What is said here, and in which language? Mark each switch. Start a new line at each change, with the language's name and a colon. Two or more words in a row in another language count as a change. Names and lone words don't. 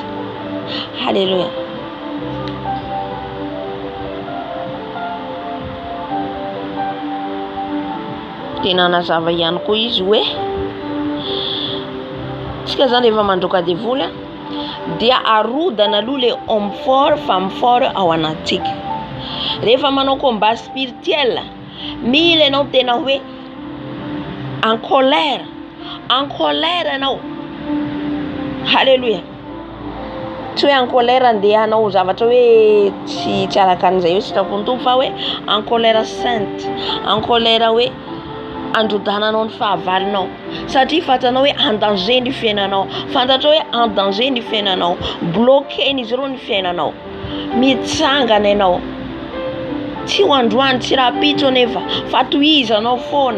Malagasy: Halleluja. Tena nazava ihany koa izy hoe tsika zany rehefa mandroaka devoly dia arodana aloha
French: le homme fort, femme fort
Malagasy: ao anatsika. Rehefa manao
French: combat spirituel
Malagasy: mila ianao tena hoe
French: en colère
Malagasy: ianao. Halleluja. Tsy hoe
French: en colère
Malagasy: andehanao zavatra hoe tsy araka an'izay hoe sitrapony tompo, fa hoe
French: en colère sainte, en colère
Malagasy: hoe androdananao ny fahavalinao. Satria fantanao hoe
French: en danger
Malagasy: ny fiainanao, fantatrao hoe
French: en danger
Malagasy: ny fiainanao, bloquen'izy ireo ny fiainanao, mitsangana ianao. Tsy ho androany, tsy rapitso anefa, fa tohizanao foana.